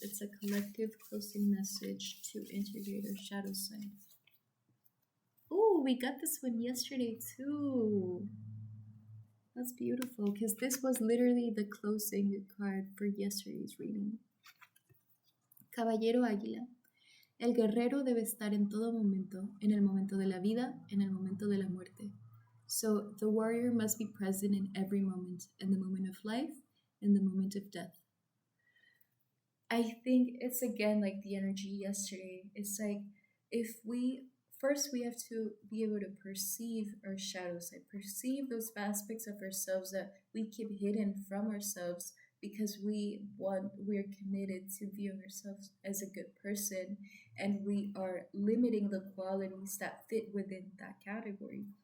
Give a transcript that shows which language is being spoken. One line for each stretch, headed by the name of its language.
English: It's a collective closing message to integrate our shadow side. Oh, we got this one yesterday too. That's beautiful, because this was literally the closing card for yesterday's reading.
Spanish: Caballero Águila. El guerrero debe estar en todo momento, en el momento de la vida, en el momento de la muerte.
English: So the warrior must be present in every moment, in the moment of life, in the moment of death. I think it's again like the energy yesterday. It's like, if we have to be able to perceive our shadows, like perceive those aspects of ourselves that we keep hidden from ourselves, because we're committed to viewing ourselves as a good person, and we are limiting the qualities that fit within that category.